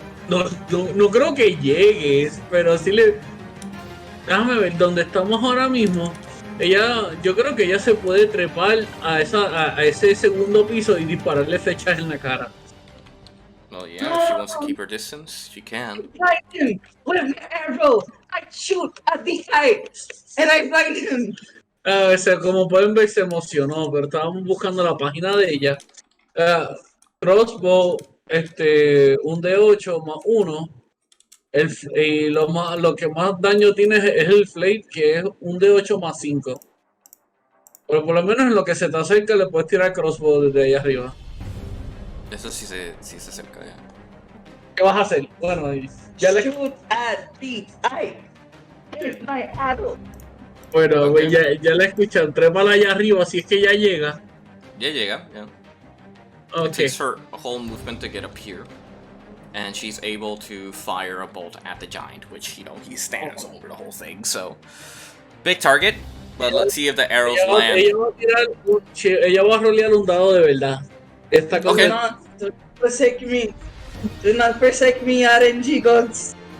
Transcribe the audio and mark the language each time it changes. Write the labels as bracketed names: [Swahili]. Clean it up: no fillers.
[Spanish] No creo que llegues, pero sí le. Déjame ver dónde estamos ahora mismo. Yo creo que ella se puede trepar a ese segundo piso y dispararle flechas en la cara. [English] Well, yeah, if she wants to keep her distance, she can. Blind him with an arrow. I shoot at the eye and I blind him. [Spanish] O sea, como pueden ver, se emocionó, pero estábamos buscando la página de ella. Crossbow, un D8 más 1. Y lo que más daño tiene es el Flate, que es un D8 más 5. Pero por lo menos en lo que se te acerca le puedes tirar crossbow desde ahí arriba. Eso sí se acerca ya. ¿Qué vas a hacer? Bueno, ya le... [English] Shoot at the eye. Here's my arrow. [Spanish] Bueno, [English] Okay. [Spanish] ya la escuchan. Trépala allá arriba si es que ya llega. Ya llega, [English] yeah. It Ok. takes her a whole movement to get up here. And she's able to fire a bolt at the giant, which, you know, he stands over the whole thing, so... Big target, but let's see if the arrows land. [Spanish] Ella va a rolear un dado de verdad. Está con [English] Okay. Do not forsake me. Do not forsake me, RNG gods.